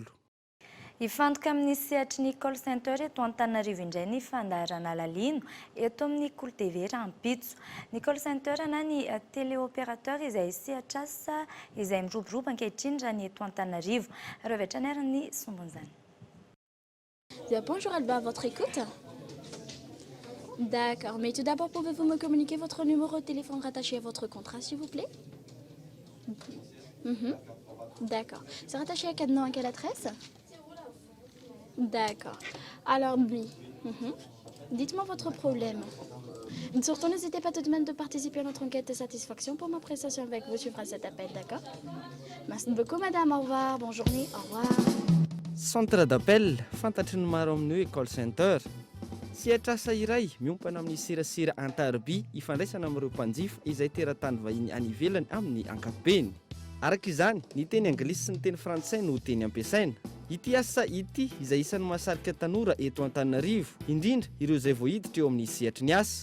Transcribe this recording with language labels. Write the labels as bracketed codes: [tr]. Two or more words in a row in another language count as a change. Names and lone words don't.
[mg] Ifantoka amin'ny sehatry ny [en] call center [mg] eto Antananarivo indray ny fandaharana lalino eto amin'ny Kolo TV Rampitso. Ny [en] call center [mg] na ny téléopérateur izay sehatra asa izay miroboroba ankehitriny raha ny eto Antananarivo. Revatra ny arany sombon'izany. [fr] Bonjour Alba, à votre écoute. D'accord, mais tout d'abord, pouvez-vous me communiquer votre numéro de téléphone rattaché à votre contrat, s'il vous plaît? D'accord. C'est rattaché à quel nom, à quelle adresse? D'accord. Alors, oui. Dites-moi votre problème. Surtout, n'hésitez pas tout de même de participer à notre enquête de satisfaction pour ma prestation avec vous. Je ferai cet appel, d'accord? Merci beaucoup, madame. Au revoir. Bonne journée. Au revoir. Centre d'appel, [mg] fantatry ny maro amin'ny hoe [en] call center. [mg] Sehatra asa iray miompana amin'ny serasera antarby ifandraisana amin'ireo mpanjifa izay teratany vahiny any ivelany amin'ny ankapobeny. Araka izany, ny teny anglisy sy ny teny frantsay no teny ampiasaina. Ity asa ity izay isan'ny mahasarika tanora eto Antananarivo, indrindra ireo izay voahiditra eo amin'ny sehatry ny asa.